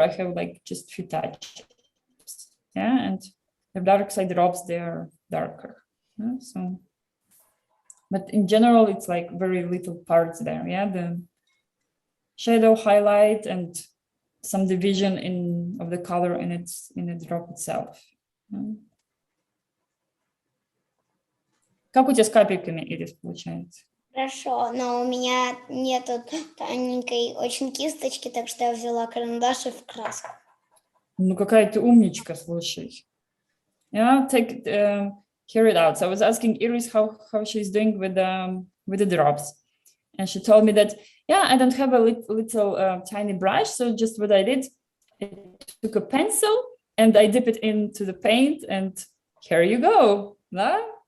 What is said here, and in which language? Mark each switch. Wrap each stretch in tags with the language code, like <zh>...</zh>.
<en>I have like just few touches, yeah, and the dark side drops, they are darker, yeah? So, but in general, it's like very little parts there, yeah, the shadow, highlight, and some division of the color in the drop itself.</en> <ru>Как у тебя с капельками, Ирис, получается? Хорошо, но у меня нету тоненькой очень кисточки, так что я взяла карандаш и в краску. Ну, какая ты умничка, слушай.</ru> <en>Yeah, hear it out. So I was asking Iris how she's doing with the drops, and she told me that, yeah, I don't have a little tiny brush, so just what I did, I took a pencil and I dip it into the paint, and here you go. No?</en>